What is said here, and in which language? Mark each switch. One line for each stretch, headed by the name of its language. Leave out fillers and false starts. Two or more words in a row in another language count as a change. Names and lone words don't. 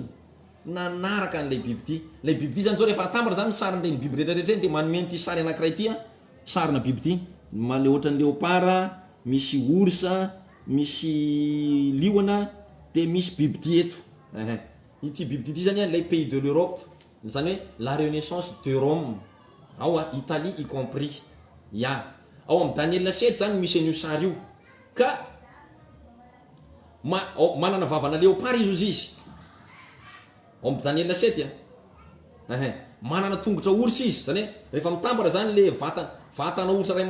Malagasy: nanaraka an'ilay bibidy lay bibidy zany zao rehefa atambatra zany sarin'ireny biby rehetrarehetra eny dia manome ty sary anankiray ty a sarina bibidy male ohatran'ny léopard misy orsa misy liona dia misy bibidy eto ity bibidy ity zany a lay
French: pays de l'Europe
Malagasy: zany hoe
French: la renaissance de Rome
Malagasy: ao a Italie
French: y compris
Malagasy: ya ao amin'ny Daniel 7 zany misy an'io sary io ka manana vavana léopard izy ozy izy ao amin'ny Daniel 7 manana tongotra orsa izy zany hoe rehefa mitambara zany le vatana orsa ray